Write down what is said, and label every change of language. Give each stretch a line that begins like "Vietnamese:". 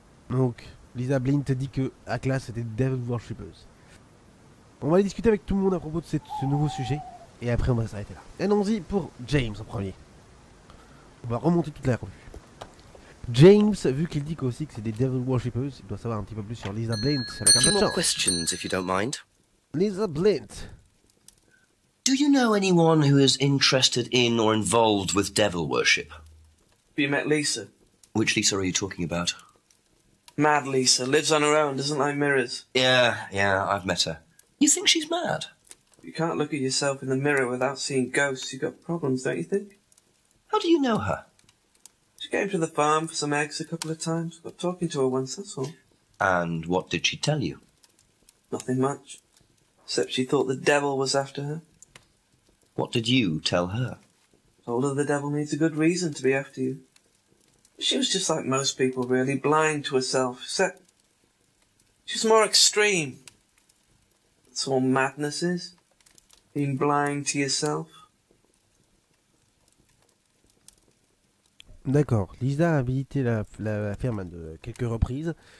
French: Donc, Lisa Blint dit que à classe c'était
English: Devil Worshipers.
French: On va aller discuter avec tout le monde à propos de ce nouveau sujet. Et après on va s'arrêter là. Allons-y pour James en premier. On va remonter toute la revue. James, vu qu'il dit aussi que c'est des
English: Devil Worshippers,
French: il doit savoir un petit peu plus sur Lisa Blint avec un peu de
English: More
French: chance.
English: questions, if you don't mind. Lisa Blint. Do you know anyone who is interested in or involved with devil worship? Have you met Lisa? Which Lisa are you talking about? Mad Lisa, lives on her own, doesn't like mirrors. Yeah, I've met her. You think she's mad? You can't look at yourself in the mirror without seeing ghosts. You've got problems, don't you think? How do you know her? She came to the farm for some eggs a couple of times. Got talking to her once, that's all. And what did she tell you? Nothing much. Except she thought the devil was after her. What did you tell her? Told her the devil needs a good reason to be after you. She was just like most people, really, blind to herself, except she's more extreme. That's all madness is. Being blind to yourself.
French: D'accord, Lisa a visité la ferme à quelques reprises.